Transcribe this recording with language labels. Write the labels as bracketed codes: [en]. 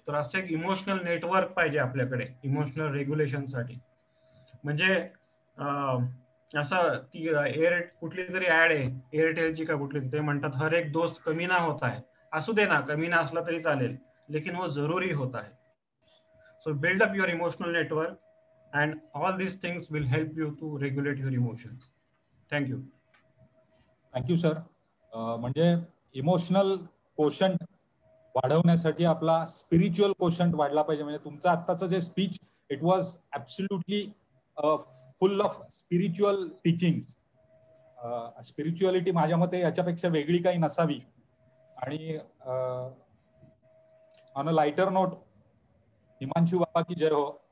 [mr] तर असं एक इमोशनल नेटवर्क पाहिजे आपल्याकडे इमोशनल रेग्युलेशन साठी. म्हणजे असं ती कुठली तरी ऍड आहे एअरटेलची का कुठली, ते म्हणतात [hi] हर एक दोस्त कमी ना होता है. [mr] असू दे ना, कमी ना असला तरी चालेल, [hi] लेकिन वो जरूरी होता है. [en] So build up your emotional network and all these things will help you to regulate your emotions. Thank you. Thank you, sir. [mr] म्हणजे इमोशनल कोशंट वाढवण्यासाठी आपला स्पिरिच्युअल कोशंट वाढला पाहिजे. म्हणजे तुमचं आत्ताचं जे speech, [en] It was absolutely full of spiritual teachings. [mr] Spirituality माझ्या मते याच्यापेक्षा वेगळी काही नसावी. आणि [en] on a lighter note, [mr] Himanshu बाबा की जय हो.